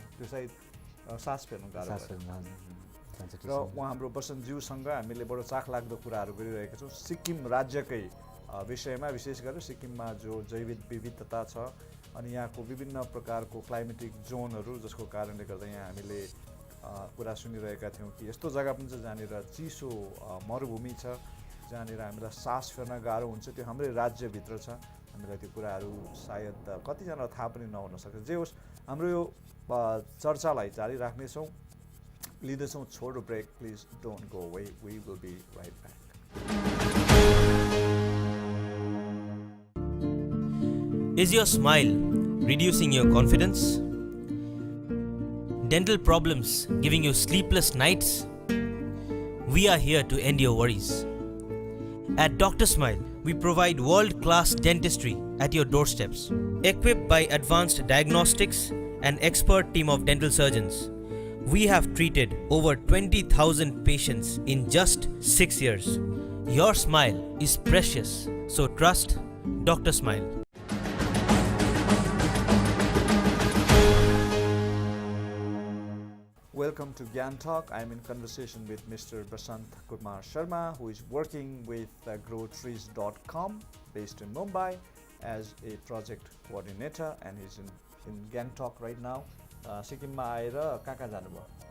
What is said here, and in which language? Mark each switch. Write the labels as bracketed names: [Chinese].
[Nepali] त्यो सायद सास फेर्नु गाह्रो। र उहाँ हाम्रो बसन्तज्यूसँग हामीले बडो चाखलाग्दो कुराहरू गरिरहेका छौँ सिक्किम राज्यकै विषयमा, विशेष गरेर सिक्किममा जो जैव विविधता छ अनि यहाँको विभिन्न प्रकारको क्लाइमेटिक जोनहरू, जसको कारणले गर्दा यहाँ हामीले कुरा सुनिरहेका थियौँ कि यस्तो जग्गा पनि छ जहाँनिर चिसो मरुभूमि छ, जहाँनिर हामीलाई सास फेर्न गाह्रो हुन्छ। त्यो हाम्रै राज्यभित्र छ। हामीलाई त्यो कुराहरू सायद कतिजनालाई थाहा पनि नहुन सक्छ। जे होस्, हाम्रो यो चर्चालाई जारी राख्नेछौँ। लिँदैछौँ छोटो brake. [English] Please don't go away, we will be right back. Is your smile reducing your confidence? Dental problems giving you sleepless nights? We are here to end your worries. At Dr. Smile, we provide world-class dentistry at your doorsteps. Equipped by advanced diagnostics and expert team of dental surgeons, we have treated over 20,000 patients in just 6 years. Your smile is precious, so trust Dr. Smile. Welcome to Gyantalk. I am in conversation with Mr. Basant Kumar Sharma, who is working with growtrees.com based in Mumbai as a project coordinator, and he's in Gyantalk right now. [Nepali] सिक्किममा आएर कहाँ जानुभयो?